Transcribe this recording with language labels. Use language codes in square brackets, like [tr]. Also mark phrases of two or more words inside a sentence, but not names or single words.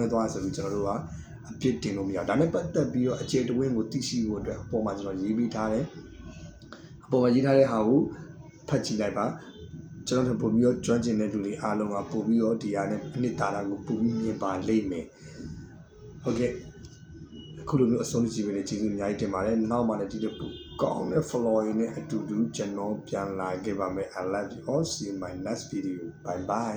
[my] သွားလဲဆိုပြီးကျွန်တော်တို့ကအပြစ်တင်လို့မရဘူးဒါနဲ့ပတ်သက်ပြီးတော့အခြေတဝင်းကိုသိရှိဖို့အတွက်အပေါ်မှာကျွန်တော်ရေးပေးထားတယ်အပေါ်မှာရေးထားတဲ့ဟာကိုဖတ်ကြည့်လိုက်ပါကျွန်တော်တို့ပို့ပြီးတော့ကျွမ်းကျင်တဲ့လူတွေအားလုံးကပို့ပြီးတော့ဒီဟာနဲ့အနှစ်သာရကိုပို့ပြီးမြင်ပါလိမ့်မယ်ဟုတ်ကဲ့ခုလိုမျိုးအဆုံးကြည့်ပေးတဲ့ကျေးဇူးအများကြီးတင်ပါတယ်နောက်မှလည်းဒီလိုကောင်းတဲ့ flow နဲ့အတူတူကျွန်တော်ပြန်လာခဲ့ပါမယ် [en] I love you all see you in my next video bye bye